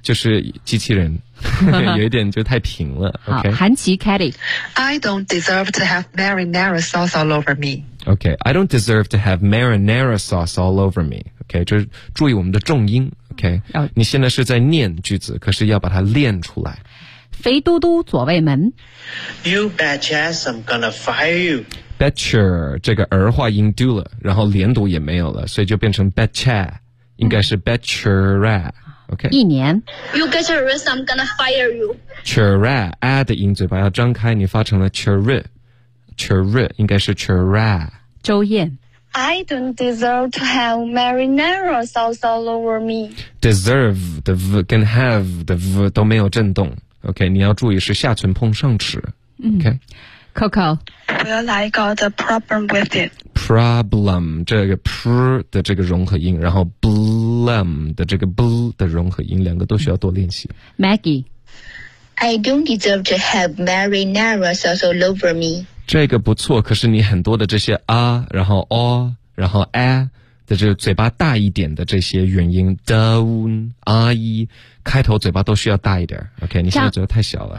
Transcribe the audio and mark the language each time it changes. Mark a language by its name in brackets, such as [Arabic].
[Chinese] 就是机器人有一点就太平了。好，韩琦 Caddy [English] I don't deserve to have marinara sauce all over me. OK, I don't deserve to have marinara sauce all over me. [Chinese] OK, 就是注意我们的重音。OK, 你现在是在念句子，可是要把它练出来。肥嘟嘟左卫门 [English] You bet your ass I'm gonna fire you. [Chinese] Betcher 这个儿化音 do 了，然后连读也没有了，所以就变成 betcha， 应该是 betchera。Okay. 一年 [English] You get your wrist, I'm gonna fire you. [Chinese] Chira, a 的音嘴巴要张开，你发成了 chira. Chira, 应该是 chira. 周燕 [English] I don't deserve to have marinara sauce all over me. [Chinese] Deserve 的 v 跟 have 的 v 都没有震动。 OK, 你要注意是下唇碰上齿。 [English] OK.、 Coco Well, I got a problem with it. [Chinese] Problem, 这个 pr 的这个融合音，然后 blum 的这个 bl 的融合音，两个都需要多练习。 Maggie [English] I don't deserve to have marinara sauce all over me. [Chinese] 这个不错，可是你很多的这些 a 然后 o 然后 a 的这个嘴巴大一点的这些元音 down, i 开头嘴巴都需要大一点。 OK, 你现在嘴巴太小了。